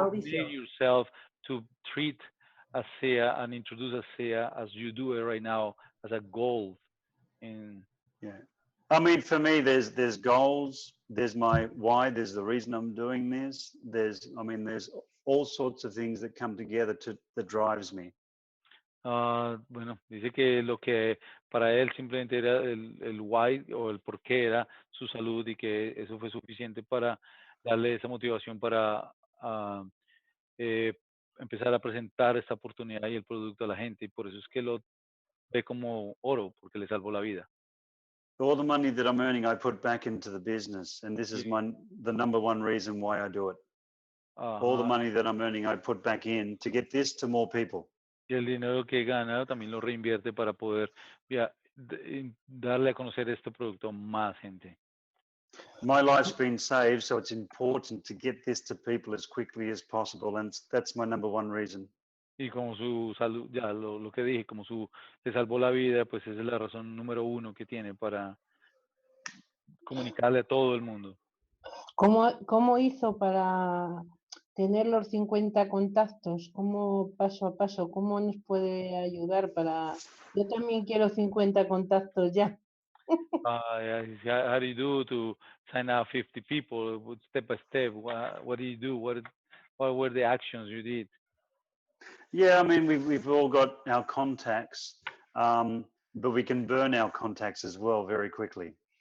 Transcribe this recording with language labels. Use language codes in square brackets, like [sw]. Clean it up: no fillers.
[en] need yourself, to treat ASEA and introduce ASEA as you do it right now as a goal. Yeah. I mean, for me, there's goals, there's my why, there's the reason I'm doing this. There's all sorts of things that come together that drives me. [es] Bueno, dice que lo que para él simplemente era el why o el por qué era su salud y que eso fue suficiente para darle esa motivación para empezar a presentar esta oportunidad y el producto a la gente, y por eso es que lo ve como oro, porque le salvó la vida. [en] All the money that I'm earning, I put back into the business, and this is the number one reason why I do it. All the money that I'm earning, I put back in to get this to more people. [es] Y el dinero que gana también lo reinvierte para poder darle a conocer este producto a más gente. [en] My life's been saved, so it's important to get this to people as quickly as possible, and that's my number one reason. [es] Y como su salud, ya lo que dije, como le salvó la vida, pues esa es la razón número uno que tiene para comunicarle a todo el mundo. ¿Cómo hizo para tener los 50 contactos? ¿Cómo paso a paso? ¿Cómo nos puede ayudar para... Yo también quiero 50 contactos ya. [en] How do you do to sign up 50 people step by step? What do you do? What were the actions you did? Yeah, I mean, we've all got our contacts, but we can burn our contacts as well very quickly.